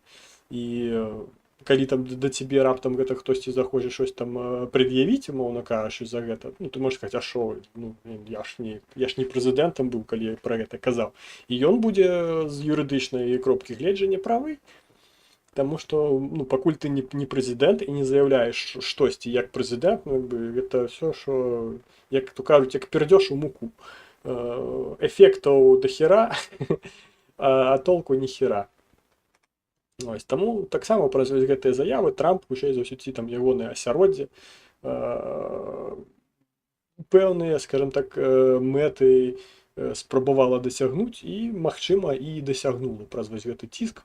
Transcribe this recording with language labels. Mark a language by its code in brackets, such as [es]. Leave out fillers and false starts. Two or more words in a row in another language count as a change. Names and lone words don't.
[be] І калі там да цябе раптам гэта хтосьці захоча щось там прад'явіць, умоўна кажучы, за гэта, ну, ты можаш сказаць, а шо, ну, я ж не прэзідэнтам быў, калі я пра гэта казаў. І ён будзе з юрыдычнай кропкі гледжання правы, таму што, ну, пакуль ты не прэзідэнт і не заяўляеш штосьці як прэзідэнт, ну, як бы, гэта [uk] все, що, як то кажуць, [be] як пердзёш у муку. Эфектаў дохера, а толку ніхера. Ось, таму таксама праз гэтыя заявы Трамп хутчэй за ўсё ці там ягоныя асяроддзе пэўныя, скажем так, мэты спрабавала дасягнуць і, магчыма, і дасягнула праз вось гэты ціск.